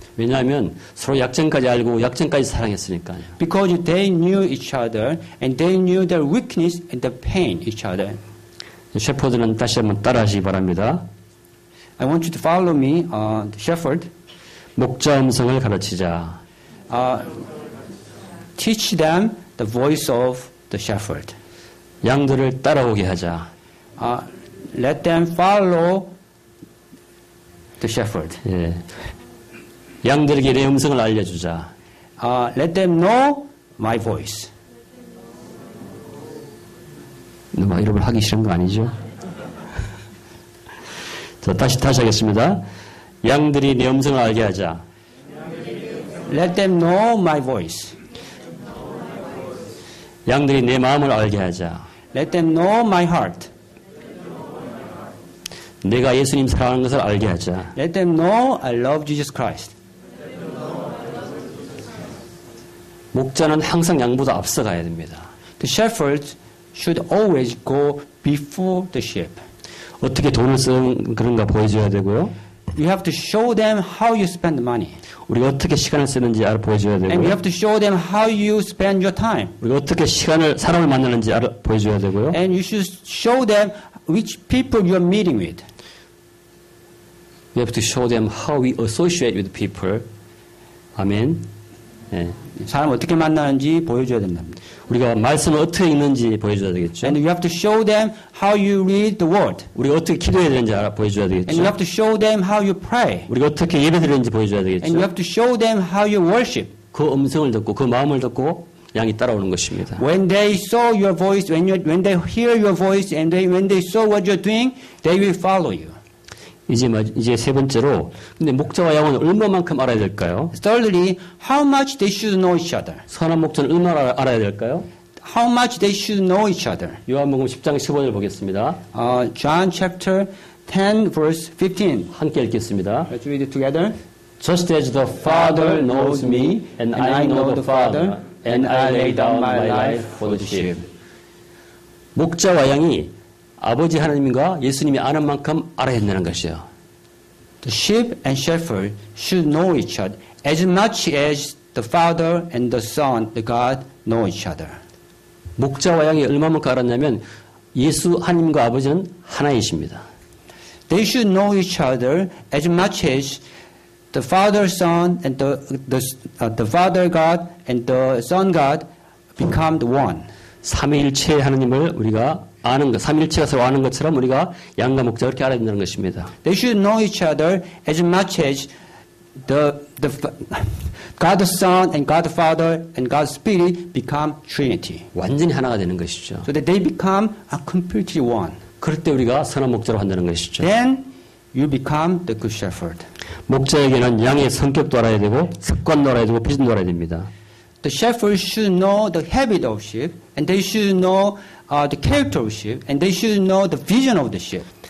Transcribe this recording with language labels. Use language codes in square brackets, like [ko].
[ko] 왜냐하면 서로 약점까지 알고 약점까지 사랑했으니까요. [en] Because they knew each other and they knew their weakness and the pain each other. [ko] 셰퍼드는 다시 한번 따라하시기 바랍니다. [en] I want you to follow me, the shepherd. [ko] 목자 음성을 가르치자. [en] Teach them the voice of the shepherd. [ko] 양들을 따라오게 하자. [en] Let them follow the shepherd. [ko] 예. 양들에게 내 음성을 알려주자. [en] Let them know my voice. [ko] 막 이런 걸 하기 싫은 거 아니죠? 자, 다시 하겠습니다. 양들이 내 음성을 알게 하자. [en] Let them know my voice. [ko] 양들이 내 마음을 알게 하자. [en] Let them know my heart. [ko] 내가 예수님 사랑하는 것을 알게 하자. [en] Let them know I love Jesus Christ. [ko] 목자는 항상 양보다 앞서가야 됩니다. [en] The shepherds should always go before the sheep. [ko] 어떻게 돈을 쓰는 그런가 보여줘야 되고요. [en] You have to show them how you spend money. [ko] 우리가 어떻게 시간을 쓰는지 보여줘야 [en] And you [ko] 되고요. [en] have to show them how you spend your time. [ko] 우리가 어떻게 사람을 만나는지 보여줘야 되고요. [en] And you should show them which people you are meeting with. We have to show them how we associate with people. [ko] 아멘. 예. 사람 어떻게 만나는지 보여줘야 된답니다. 우리가 말씀을 어떻게 읽는지 보여줘야 되겠죠. [en] And you have to show them how you read the word. [ko] 우리가 어떻게 기도해야 되는지 보여줘야 [en] And you [ko] 되겠죠. [en] have to show them how you pray. [ko] 우리가 어떻게 예배드리는지 보여줘야 [en] And you [ko] 되겠죠. [en] have to show them how you worship. [ko] 그 음성을 듣고 그 마음을 듣고 양이 따라오는 것입니다. [en] When they saw your voice, when they hear your voice, and when they saw what you're doing, they will follow you. [ko] 이제 세 번째로, 근데 목자와 양은 얼마만큼 알아야 될까요? [en] Thirdly, how much they should know each other. [ko] 선한 목자는 얼마나 알아야 될까요? [en] How much they should know each other. [ko] 요한복음 10장 15절 보겠습니다. [en] John chapter 10 verse 15. [ko] 함께 읽겠습니다. [en] Let's read it together. Just as the Father knows me, and I know the Father, and I lay down my life for the sheep. [ko] 목자와 양이 아버지 하나님과 예수님이 아는 만큼 알아야 된다는 것이요. [en] The sheep and shepherd should know each other as much as the Father and the Son, the God, know each other. [ko] 목자와 양이 얼마만큼 알았냐면 예수 하나님과 아버지는 하나이십니다. [en] They should know each other as much as the Father, Son, and the Father God and the Son God become the one. [ko] 삼위일체 하나님을 우리가 아는 것, 삼위일체가 서로 아는 것처럼 우리가 양과 목자가 그렇게 알아야 된다는 것입니다. [en] They should know each other as much as God the Son and God the Father and God the Spirit become Trinity. [ko] 완전히 하나가 되는 것이죠. [en] So that they become a completely one. [ko] 그럴 때 우리가 선한 목자로 한다는 것이죠. [en] Then you become the good shepherd. [ko] 목자에게는 양의 성격도 알아야 되고 습관도 알아야 되고 비전도 알아야 됩니다. [en] The shepherd should know the habit of sheep, and they should know the character of sheep, and they should know the vision of the sheep.